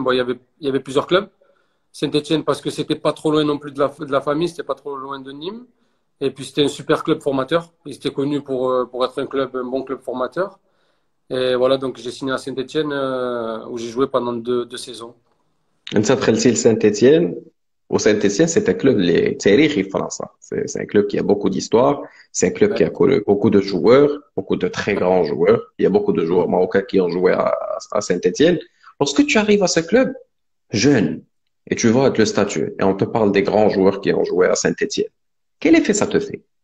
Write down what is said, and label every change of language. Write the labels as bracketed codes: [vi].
[fr] Bon, il y avait plusieurs clubs. Saint-Etienne parce que c'était pas trop loin non plus de la famille, c'était pas trop loin de Nîmes. Et puis c'était un super club formateur. Il était connu pour être un bon club formateur. Et voilà, donc j'ai signé à Saint-Etienne où j'ai joué pendant deux saisons. [ar] انت دخلتي لسانت-Étienne وسانت-Étienne [fr] c'est un club [ar] اللي تاريخي في فرنسا. [fr] C'est un club qui a beaucoup d'histoire, c'est un club qui Ouais, a connu beaucoup de joueurs, beaucoup de très grands joueurs. Il y a beaucoup de joueurs marocains qui ont joué à Saint-Étienne. Lorsque tu arrives à ce club jeune et tu vois le statut et on te parle des grands joueurs qui ont joué à Saint-Étienne, quel effet ça te fait?